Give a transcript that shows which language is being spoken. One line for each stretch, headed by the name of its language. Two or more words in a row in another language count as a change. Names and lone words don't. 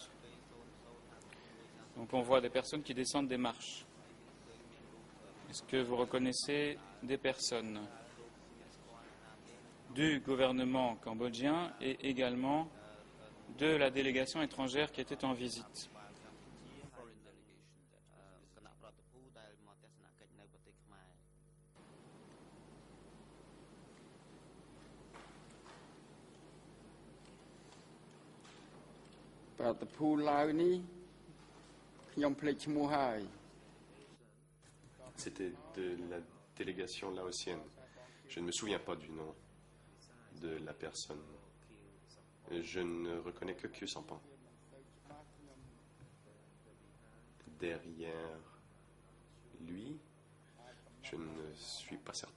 French: Donc on voit des personnes qui descendent des marches. Est-ce que vous reconnaissez des personnes du gouvernement cambodgien et également de la délégation étrangère qui était en visite?
Khmer: គណៈប្រតិភូដែលមកទស្សនកិច្ចនៅប្រទេសខ្មែរ ប្រតិភូឡាវនេះខ្ញុំភ្លេចឈ្មោះហើយ
French: C'était de la délégation laotienne. Je ne me souviens pas du nom de la personne. Je ne reconnais que Khieu Samphan. Derrière lui, je ne suis pas certain.